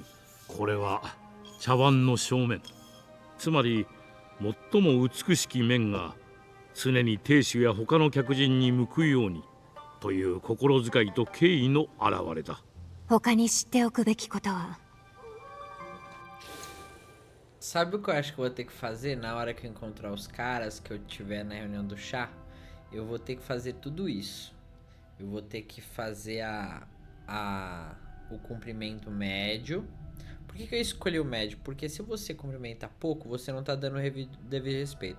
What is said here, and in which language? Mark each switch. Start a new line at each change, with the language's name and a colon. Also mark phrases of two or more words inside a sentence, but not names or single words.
Japanese: これは茶碗の正面。つまり最も美しき面が常に亭主や他の客人に向くようにという心遣いと敬意の表れだ。他に知っておくべきことは。
Portuguese: Sabe o que eu acho que eu vou ter que fazer na hora que eu encontrar os caras que eu tiver na reunião do chá? Eu vou ter que fazer tudo isso. Eu vou ter que fazer o cumprimento médio. Por que eu escolhi o médio? Porque se você cumprimenta pouco, você não tá dando devido respeito.